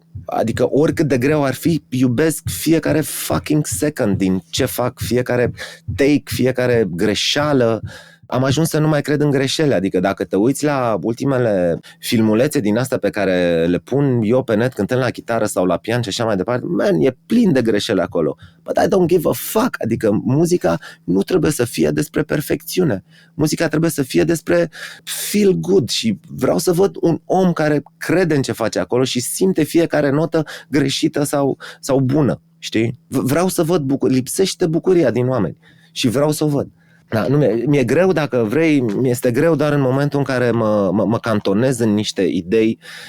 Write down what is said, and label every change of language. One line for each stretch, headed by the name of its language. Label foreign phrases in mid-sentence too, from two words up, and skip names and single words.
Romanian: Adică oricât de greu ar fi, iubesc fiecare
English: fucking second
Romanian: din ce fac, fiecare take, fiecare greșeală. Am ajuns să nu mai cred în greșeli, adică dacă te uiți la ultimele filmulețe din astea pe care le pun eu pe net cântând la chitară sau la pian și așa mai departe, e plin de greșeli acolo.
English: But I don't give a fuck,
Romanian: adică muzica nu trebuie să fie despre perfecțiune. Muzica trebuie să fie despre
English: feel good
Romanian: și vreau să văd un om care crede în ce face acolo și simte fiecare notă greșită sau bună, știi? Vreau să văd, lipsește bucuria din oameni și vreau să o văd. Da, mi-e greu, dacă vrei, mi-este greu doar în momentul în care mă cantonez în niște idei.